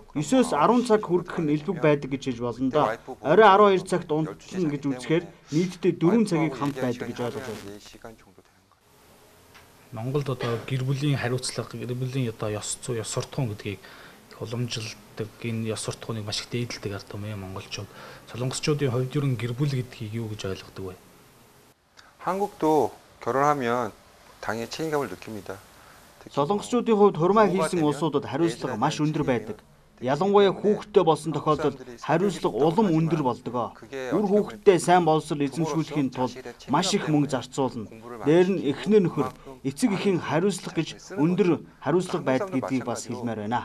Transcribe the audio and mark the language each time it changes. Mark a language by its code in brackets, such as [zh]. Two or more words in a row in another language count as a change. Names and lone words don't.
[mn] 9-өөс 10 цаг хүрэх нь элбэг байдаг гэж хэлж болно доо. Орой 12 цагт унтна гэж үзэхээр нийтдээ 4 цагийг хамт байдаг гэж ойлгож байна. Монголд одоо гэр бүлийн хариуцлага, гэр бүлийн одоо ёс зүй, ёс суртахуун гэдгийг уламжилдаг, энэ ёс суртахууныг маш их дээдэлдэг ард юм монголчууд. Солонгосчуудын хувьд ер нь гэр бүл гэдгийг юу гэж ойлгодог вэ? [ko] 한국도 결혼하면 당연히 책임감을 느낍니다. [mn] Солонгосчуудын хувьд хурмаа хийсэн улсуудад хариуцлага маш өндөр байдаг. Ялангуяа хүүхэдтэй болсон тохиолдолд хариуцлага улам өндөр болдог. Үр хүүхэдтэй сайн боловсрол эзэмшүүлэхийн тулд маш их мөнгө зарцуулна. Дээр нь эхнэр нөхөр, эцэг эхийн хариуцлага гэж өндөр хариуцлага байдаг гэдгийг бас хэлмээр байна.